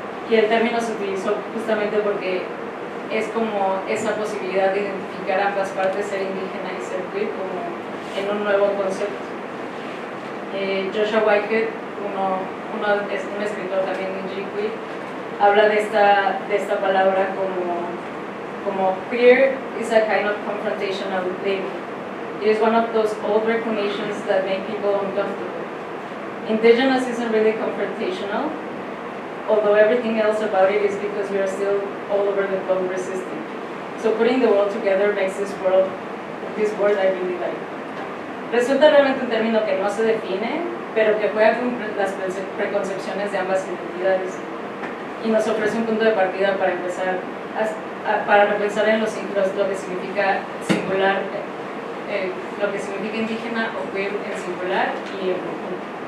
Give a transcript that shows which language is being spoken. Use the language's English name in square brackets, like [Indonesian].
[Spanish] Y el término se utilizó justamente porque es como esa posibilidad de identificar ambas partes, ser indígena y ser queer, como en un nuevo concepto. Joshua Whitehead, es un escritor también indigequeer, habla de esta palabra como [English] queer is a kind of confrontational label. It is one of those old reclamations that make people uncomfortable. Indigenous isn't really confrontational, although everything else about it is because we are still all over the globe resisting. So putting the world together makes this word I really like. [Spanish] Resulta realmente un término que no se define, pero que juega con las preconcepciones de ambas identidades y nos ofrece un punto de partida para empezar para repensar en lo que significa singular, lo que significa indígena o queer en singular y en conjunto.